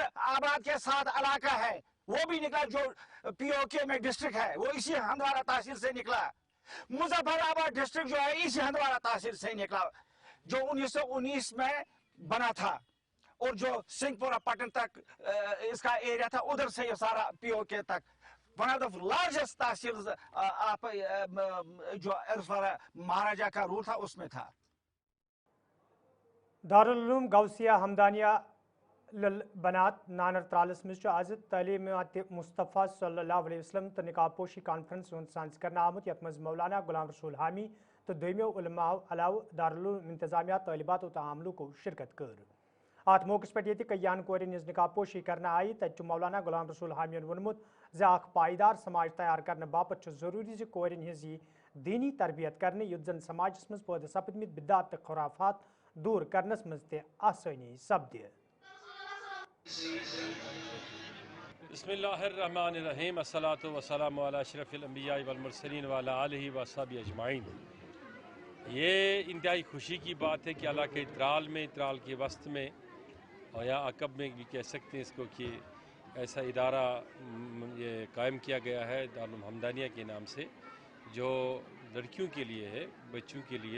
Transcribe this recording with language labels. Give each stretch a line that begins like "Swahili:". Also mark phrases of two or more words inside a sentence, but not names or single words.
Urdu: آباد کے ساتھ علاقہ ہے وہ بھی نکلا، جو پی او کے میں ڈسٹرکٹ ہے وہ اسی ہندوارہ تحصیل سے نکلا، مظفر آباد ڈسٹرکٹ جو ہے اسی ہندوارہ تحصیل سے نکلا، جو 1919 میں بنا تھا، اور جو سنگھ پورہ پٹن تک اس کا ایریا تھا ادھر سے یہ سارا پی او کے تک
English: one of the largest
Urdu: تحصیل جو مہاراجہ کا رول تھا اس میں تھا۔
Kashmiri: دارالعلوم غوثیہ ہمدانیہ للبنات نانر ترالس مز آز تعلیمات مصطفیٰ
Arabic: صلی اللہ علیہ وسلم
Kashmiri: تو نقاب پوشی کانفرنس سانس کرنا آمت، یت مز مولانا غلام رسول حامی تو دویمو علماء علاوہ دارالعلوم انتظامیہ طالبات و عاملوں کو شرکت کر۔ ات موقع پہ یہ کئیان کورین ہز نقاب پوشی کرنا آئی، تت مولانا غلام رسول حامی وونمت زِ اخ پائیدار سماج تیار کرنے باپت ضروری زِ کورین ہز دینی تربیت کرنے یت زن سماجس مز پید سپدمت بدعات تو خرافات دور کرنس مز تہ آسانی سپدِ۔
Arabic: بسم اللہ الرحمن الرحیم، الصلاۃ والسلام علی اشرف الانبیاء والمرسلین وعلی آلہ وصحبہ اجمعین۔
Urdu: یہ انتہائی خوشی کی بات ہے کہ علاقہ ترال میں، ترال کے وسط میں اور یا عقب میں بھی کہہ سکتے ہیں اس کو، کہ ایسا ادارہ یہ قائم کیا گیا ہے دارالعلوم ہمدانیہ کے نام سے، جو لڑکیوں کے لیے ہے، بچوں کے لیے۔